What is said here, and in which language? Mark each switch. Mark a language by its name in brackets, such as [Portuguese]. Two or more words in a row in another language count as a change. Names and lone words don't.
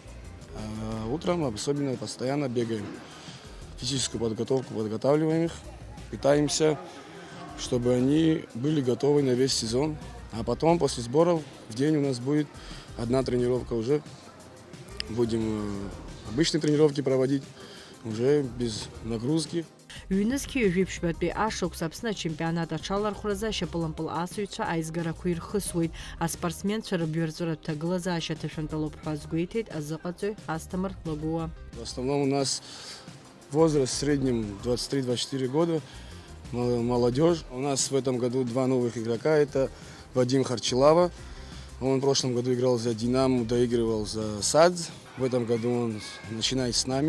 [Russian] А утром особенно постоянно бегаем. Физическую подготовку подготавливаем их. Питаемся, чтобы они были готовы на весь сезон. А потом, после сборов, в день у нас будет 1 тренировка уже. Будем обычные тренировки проводить, уже без нагрузки. [Abkhazian] Ҩнызқьи жәиԥшьбатәи ашықәс Аԥсны ачемпионат аҽалархәразы ашьапылампыл асыҩцәа аизгарақәа ирхысуеит. Аспортсменцәа рыбжьарҵәыратә ҭагылазаашьа ҭашәантәалоуп ҳәа азгәеиҭеит азыҟаҵаҩ Асҭамыр Лагуа. [Russian] В основном у нас возраст в среднем 23-24 года, молодежь. У нас в этом году 2 новых игрока, это Вадим Харчилава. Он в прошлом году играл за «Динамо», доигрывал за «САДЗ». В этом году он начинает с нами.